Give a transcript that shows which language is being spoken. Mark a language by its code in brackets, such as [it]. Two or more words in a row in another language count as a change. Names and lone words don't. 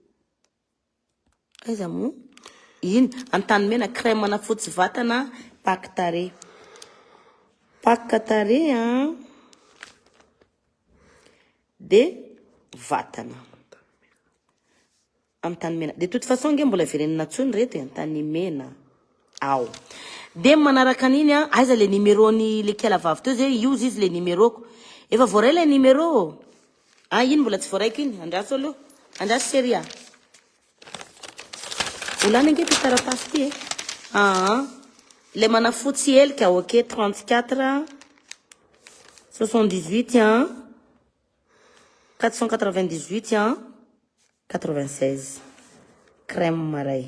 [mg] Aiza moa? Iny antany mena crème manafotsy vatana Pactare. Pactare de vatana. Antany mena. [fr] De toute façon [mg] nge mbola verenina tsony reto antany mena. Ao. De manaraka an'iny aiza le numéro ni le kiala vavy teo zay use izy le numéro. Efa voaray le numéro. Iny mbola tsy voaraiko iny. Andraso aloha. Andraso chérie. Olana nge ty taratasy ty le manafotsy helika ok 34 78 498 96 crème maray.